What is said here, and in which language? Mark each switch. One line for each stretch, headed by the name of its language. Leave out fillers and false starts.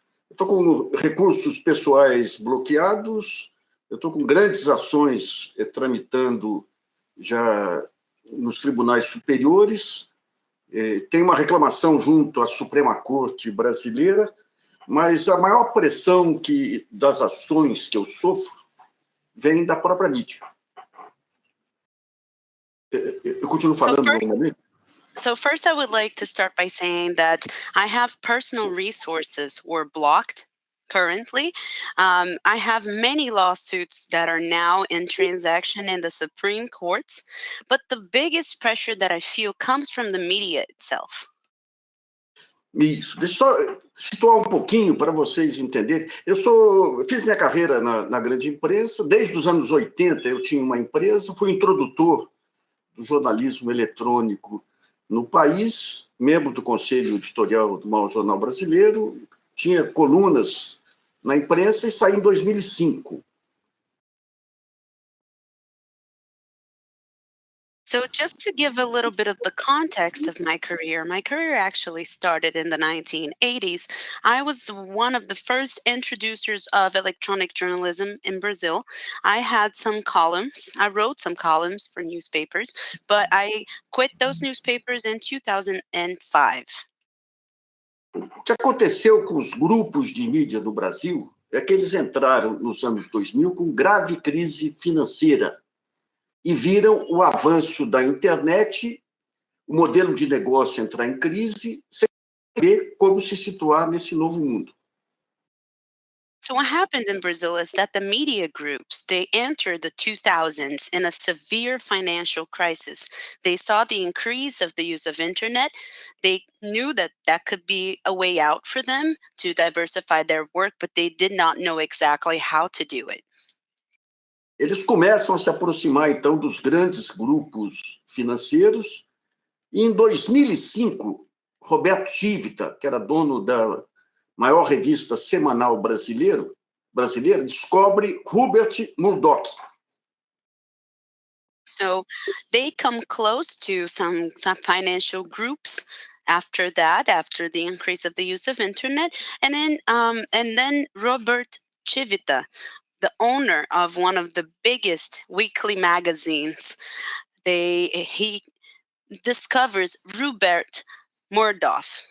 Portuguese: Estou com recursos pessoais bloqueados, eu estou com grandes ações tramitando já nos tribunais superiores, tem uma reclamação junto à Suprema Corte brasileira, mas a maior pressão das ações que eu sofro vem da própria mídia. Eu continuo falando normalmente?
English: So first, I would like to start by saying that I have personal resources were blocked currently. I have many lawsuits that are now in transaction in the Supreme Courts, but the biggest pressure that I feel comes from the media itself.
Portuguese: Isso, deixa eu só situar um pouquinho para vocês entenderem. Eu fiz minha carreira na grande imprensa, desde os anos 80 eu tinha uma empresa, fui introdutor do jornalismo eletrônico no país, membro do Conselho Editorial do maior jornal brasileiro, tinha colunas na imprensa e saí em 2005.
English: So just to give a little bit of the context of my career actually started in the 1980s. I was one of the first introducers of electronic journalism in Brazil. I had some columns. I wrote some columns for newspapers, but I quit those newspapers in 2005.
Portuguese: O que aconteceu com os grupos de mídia no Brasil é que eles entraram nos anos 2000 com grave crise financeira e viram o avanço da internet, o modelo de negócio entrar em crise, sem saber como se situar nesse novo mundo.
English: So what happened in Brazil is that the media groups, they entered the 2000s in a severe financial crisis. They saw the increase of the use of internet. They knew that that could be a way out for them to diversify their work, but they did not know exactly how to do it.
Portuguese: Eles começam a se aproximar, então, dos grandes grupos financeiros. E, em 2005, Roberto Tivita, que era dono da maior revista semanal brasileira, descobre Rupert Murdoch.
English: So they come close to some financial groups after that, after the increase of the use of internet. And then Robert Tivita, the owner of one of the biggest weekly magazines, he discovers Rupert Murdoch.